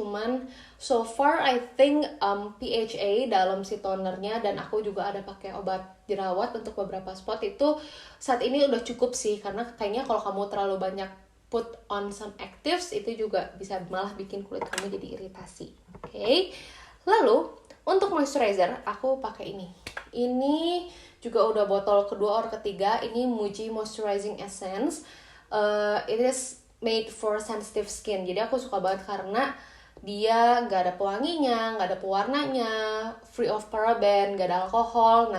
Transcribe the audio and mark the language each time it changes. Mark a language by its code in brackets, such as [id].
[id] Cuman [en] so far I think [id] PHA dalam si tonernya, dan aku juga ada pakai obat jerawat untuk beberapa spot, itu saat ini udah cukup sih. Karena kayaknya kalau kamu terlalu banyak [en] put on some actives [id] itu juga bisa malah bikin kulit kamu jadi iritasi. Oke. Lalu untuk moisturizer aku pakai ini. Ini juga udah botol kedua or ketiga. Ini Muji Moisturizing Essence. [en] It is made for sensitive skin. [id] Jadi aku suka banget karena dia nggak ada pewanginya, nggak ada pewarnanya, free of paraben, nggak ada alkohol.